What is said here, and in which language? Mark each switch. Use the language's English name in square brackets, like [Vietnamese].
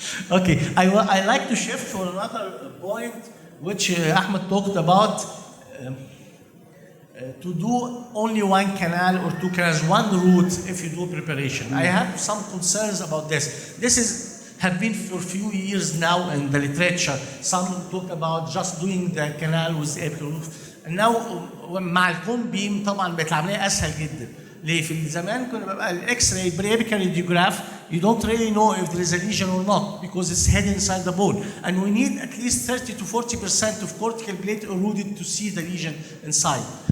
[English] Okay, I like to shift for another point, which Ahmed talked about, to do only 1 canal or 2 canals, 1 route if you do preparation. I have some concerns about this. This have been for a few years now in the literature. Some talk about just doing the canal with apical roof. [Arabic] Now مع الكون بيم طبعا بقت العمليه اسهل جدا. ليه؟ في زمان كنا بقى الاكس راي بريبيكال راديوجراف [English] you don't really know if there is a lesion or not, because it's hidden inside the bone, and we need at least 30 to 40% of cortical plate eroded to see the lesion inside.